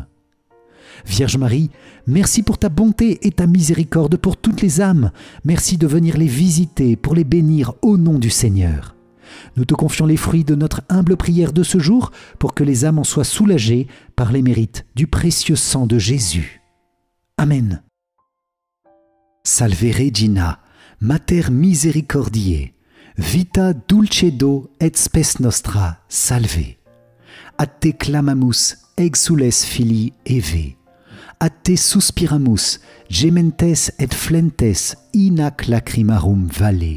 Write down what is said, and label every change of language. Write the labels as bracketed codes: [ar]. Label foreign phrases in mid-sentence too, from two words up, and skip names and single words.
[fr] Vierge Marie, merci pour ta bonté et ta miséricorde pour toutes les âmes. Merci de venir les visiter pour les bénir au nom du Seigneur. Nous te confions les fruits de notre humble prière de ce jour pour que les âmes en soient soulagées par les mérites du précieux sang de Jésus. Amen. [la] Salve Regina, Mater misericordiae, vita dulcedo et spes nostra, salve. Ad te clamamus, exules filii Eve. Ad te suspiramus, gementes et flentes in ac lacrimarum valle.